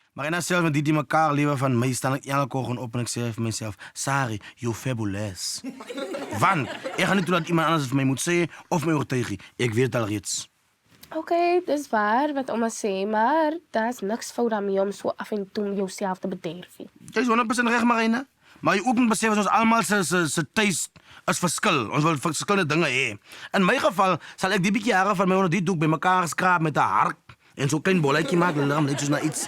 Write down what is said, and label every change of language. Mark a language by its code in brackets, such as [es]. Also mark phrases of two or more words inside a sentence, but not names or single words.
[nl] Maar en zelfs met die elkaar leven van mij staan ik elke ochtend op en ik zeg voor mezelf, [en] Sari, you fabulous. [nl] Want ik ga niet doen dat iemand anders het voor mij moet zeggen of mij overtuigen. Ik weet het al reeds. [af] Oké, dat is waar wat oma sê, maar daar is niks fout daarmee om so af en toe jouself te bederven. Jy is 100% reg, Marina. Maar jy ook moet besef dat ons almal se tuis is verskil. Ons wil verskillende dinge hê. In my geval sal ek die bietjie hare van my onder die doek bymekaar skraap met 'n hark en so 'n klein bolletjie maak, dan lyk soos na iets.